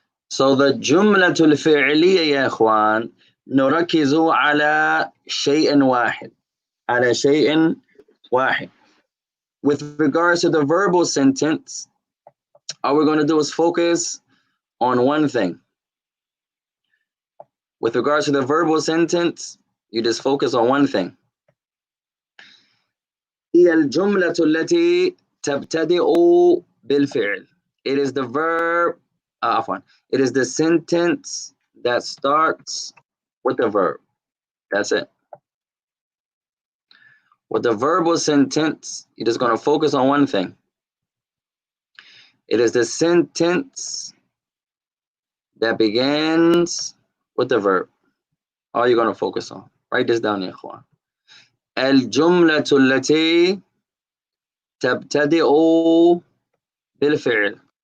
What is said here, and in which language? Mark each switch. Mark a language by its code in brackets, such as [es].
[en] So the [ar] جملة الفعلية يا إخوان نركز على شيء واحد. على شيء واحد. [en] With regards to the verbal sentence, all we're going to do is focus on one thing. With regards to the verbal sentence, you just focus on one thing. [ar] هي الجملة التي تبتدئ بالفعل. [en] It is the verb, it is the sentence that starts with the verb. That's it. With the verbal sentence, you're just going to focus on one thing. It is the sentence that begins with the verb. All you're going to focus on. Write this down, [ar] يا إخوان. الجملة التي تبتدئ بالفعل.